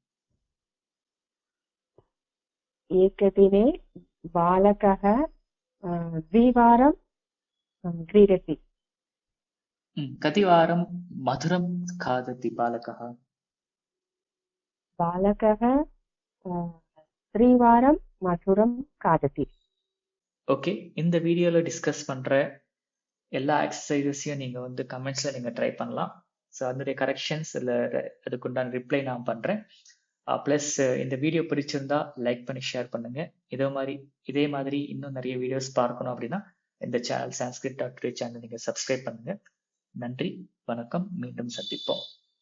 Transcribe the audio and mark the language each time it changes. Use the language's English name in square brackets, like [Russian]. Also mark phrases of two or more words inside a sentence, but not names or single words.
[Sanskrit] एकदिने बालकः 2 वारं क्रीडति. कतिवारं मधुरं खादति बालकः? बालकः 3 वारं मधुरं खादति. [Tamil] ஓகே, இந்த வீடியோல டிஸ்கஸ் பண்ற எல்லா எக்ஸசைசஸையும் நீங்க வந்து கமெண்ட்ஸ்ல நீங்க ட்ரை பண்ணலாம். ஸோ அதனுடைய கரெக்ஷன்ஸ் இல்லை அதுக்குண்டான ரிப்ளை நான் பண்றேன். ப்ளஸ் இந்த வீடியோ பிடிச்சிருந்தா லைக் பண்ணி ஷேர் பண்ணுங்க. இதே மாதிரி இன்னும் நிறைய வீடியோஸ் பார்க்கணும் அப்படின்னா இந்த சேனல் sanskrit.today சேனல் நீங்க சப்ஸ்கிரைப் பண்ணுங்க. நன்றி, வணக்கம், மீண்டும் சந்திப்போம்.